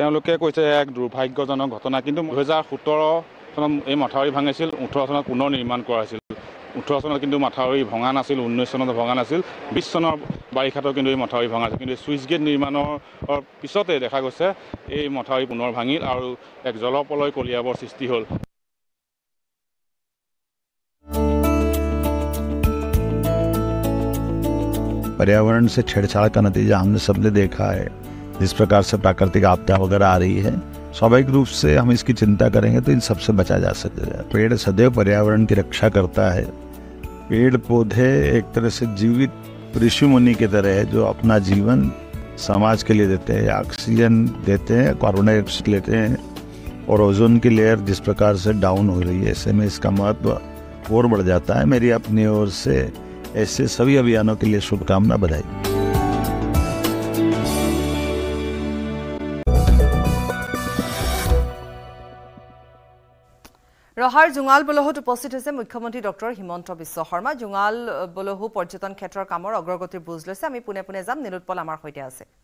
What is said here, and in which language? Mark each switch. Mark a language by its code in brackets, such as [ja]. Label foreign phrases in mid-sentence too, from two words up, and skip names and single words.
[as] তেওঁলোকে কৈছে এক দুৰ্ভাগ্যজনক ঘটনা কিন্তু 2017 চনত এই মথাউৰি ভাঙিছিল 18 চনত পুনৰ নিৰ্মাণ কৰা হৈছিল 18 চনত কিন্তু মথাউৰি ভঙা নাছিল 19 চনত ভঙা নাছিল 20 চনৰ বাৰিষাতো কিন্তু এই মথাউৰি ভঙা আছিল কিন্তু চুইচ গেট নিৰ্মাণৰ পিছতে দেখা গৈছে এই মথাউৰি পুনৰ ভাঙিল আৰু এক জলপলয় কলিয়াবৰ সৃষ্টি হ'ল [hi] पर्यावरण से छेड़छाड़ का नतीजा हमने सबने देखा है जिस प्रकार से प्राकृतिक आपदा वगैरह आ रही है स्वाभाविक रूप से हम इसकी चिंता करेंगे तो इन सबसे बचा जा सकेगा पेड़ सदैव पर्यावरण की रक्षा करता है पेड़ पौधे एक तरह से जीवित ऋषि मुनि की तरह है जो अपना जीवन समाज के लिए देते हैं ऑक्सीजन देते हैं [en] carbon dioxide [hi] लेते हैं और ओजोन की लेयर जिस प्रकार से डाउन हो रही है ऐसे में इसका महत्व और बढ़ जाता है मेरी अपनी ओर से ऐसे सभी अभियानों के लिए शुभकामना बधाई [as] ৰহাৰ জুঙাল বলহুত উপস্থিত হৈছে মুখ্যমন্ত্ৰী ডক্টৰ হিমন্ত বিশ্ব শৰ্মা জুঙাল বলহু পৰ্যটন ক্ষেত্ৰৰ কামৰ অগ্ৰগতিৰ বুজ লৈছে আমি পুনে পুনে যাম নিৰুৎপল আমাৰ সৈতে আছে